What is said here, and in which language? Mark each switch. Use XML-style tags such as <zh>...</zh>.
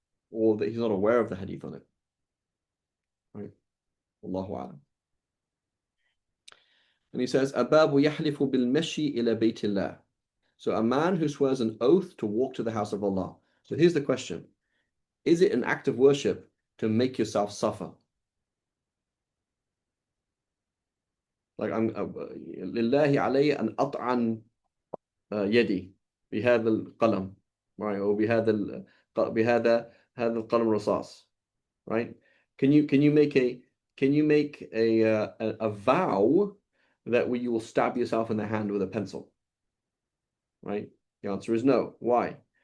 <en>Or that he's not aware of the hadith on it. Right? Allahu a'lam. And he says, Ababu yahlifu bil mashi ila baytillah. So a man who swears an oath to walk to the house of Allah. So here's the question. Is it an act of worship to make yourself suffer? Like I'm</en> <ar>لله علي أن أطعن يدي بهذا القلم, right? Or بهذا القلم الرصاص, right?</ar> <en>Can you make a vow that you will stab yourself in the hand with a pencil? Right? The answer is no. Why?</en>